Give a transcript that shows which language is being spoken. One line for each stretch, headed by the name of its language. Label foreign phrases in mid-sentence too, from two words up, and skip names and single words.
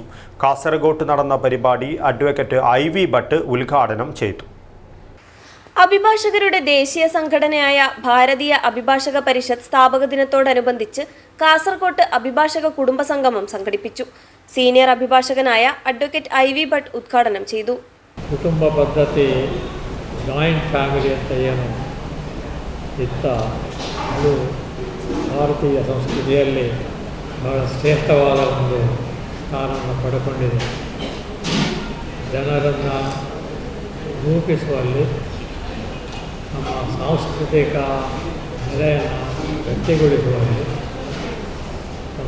Malayalam: കാസർഗോഡ് നടന്ന പരിപാടി അഡ്വക്കേറ്റ് IV ഭട്ട് ഉദ്ഘാടനം ചെയ്തു. അഭിഭാഷകരുടെ ദേശീയ സംഘടനയായ ഭാരതീയ അഭിഭാഷക പരിഷത്ത് സ്ഥാപക ദിനത്തോടനുബന്ധിച്ച് കാസർകോട്ട് അഭിഭാഷക കുടുംബസംഗമം സംഘടിപ്പിച്ചു. സീനിയർ അഭിഭാഷകനായ അഡ്വക്കേറ്റ് IV ഭട്ട് ഉദ്ഘാടനം ചെയ്തു.
Kannada: ಕುಟುಂಬ ಪದ್ಧತಿ
English: joint family
Kannada: ಅಂತ ಏನು ಇತ್ತ ಅದು ಭಾರತೀಯ ಸಂಸ್ಕೃತಿಯಲ್ಲಿ ಬಹಳ ಶ್ರೇಷ್ಠವಾದ ಒಂದು ಸ್ಥಾನವನ್ನು ಪಡ್ಕೊಂಡಿದೆ. ಜನರನ್ನು ರೂಪಿಸುವಲ್ಲಿ ನಮ್ಮ ಸಾಂಸ್ಕೃತಿಕ ನೆಲೆಯನ್ನು ಗಟ್ಟಿಗೊಳಿಸುವಲ್ಲಿ ನಮ್ಮ